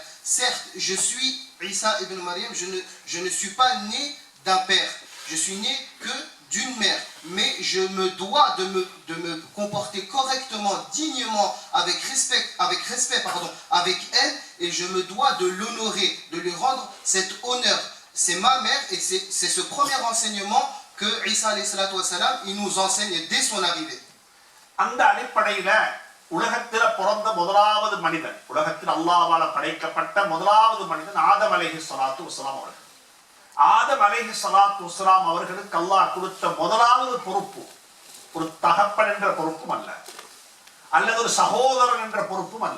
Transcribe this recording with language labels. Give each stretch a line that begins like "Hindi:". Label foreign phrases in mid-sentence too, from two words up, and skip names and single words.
French: Certes, je suis Isa ibn Maryam, je ne suis pas né d'un père, je suis né que d'une mère, mais je me dois de me comporter correctement, dignement, avec respect, avec elle, et je me dois de l'honorer, de lui rendre cet honneur. C'est ma mère, et c'est ce premier enseignement que Isa
Arabic: عليه الصلاة والسلام,
French: il nous enseigne dès son arrivée.
Tamil: அந்த அடிப்படையில உலகத்தில பிறந்த முதலாவது மனிதன், உலகத்தில் அல்லாஹ்வால படைக்கப்பட்ட முதலாவது மனிதன் ஆதம்
Arabic: عليه الصلاة والسلام
Tamil: அவர்கள். ஆதம்
Arabic: عليه الصلاة والسلام
Tamil: அவர்களுக்கு அல்லாஹ் கொடுத்த முதலாவது பொறுப்பு ஒரு தகப்பன் என்ற பொறுப்பும் அல்ல, அல்லது ஒரு சகோதரன் என்ற பொறுப்பும் அல்ல.